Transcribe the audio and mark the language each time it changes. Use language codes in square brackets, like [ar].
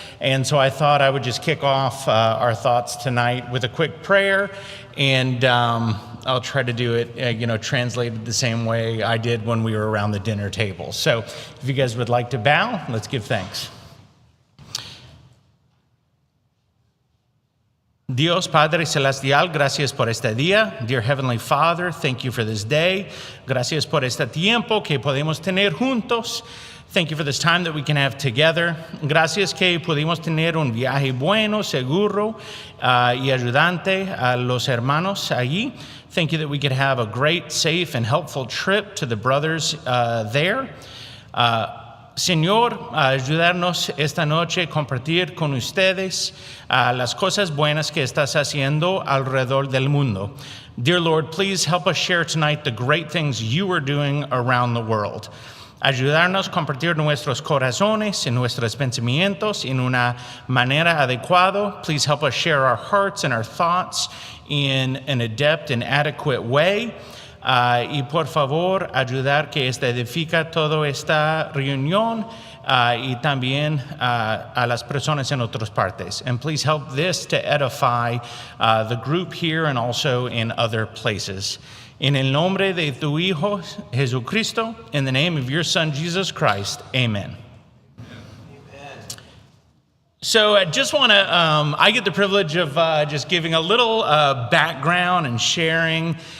[en] And so I thought I would just kick off our thoughts tonight with a quick prayer. And I'll try to do it, translated the same way I did when we were around the dinner table. So if you guys would like to bow, let's give thanks. [es] Dios Padre Celestial, gracias por este día. [en] Dear Heavenly Father, thank you for this day. [es] Gracias por este tiempo que podemos tener juntos. [en] Thank you for this time that we can have together. [es] Gracias que pudimos tener un viaje bueno, seguro y ayudante a los hermanos allí. [en] Thank you that we could have a great, safe, and helpful trip to the brothers there. [es] Señor, ayudarnos esta noche a compartir con ustedes las cosas buenas que estás haciendo alrededor del mundo. [en] Dear Lord, please help us share tonight the great things you are doing around the world. [es] Ayudarnos a compartir nuestros corazones y nuestros pensamientos en una manera adecuada. [en] Please help us share our hearts and our thoughts in an adept and adequate way. [es] Y por favor, ayudar que edifica toda esta reunión y también a las personas en otras partes. [en] And please help this to edify the group here and also in other places. [es] En el nombre de tu Hijo, Jesucristo, [en] in the name of your Son, Jesus Christ, amen. So I just want to, I get the privilege of just giving a little background and sharing.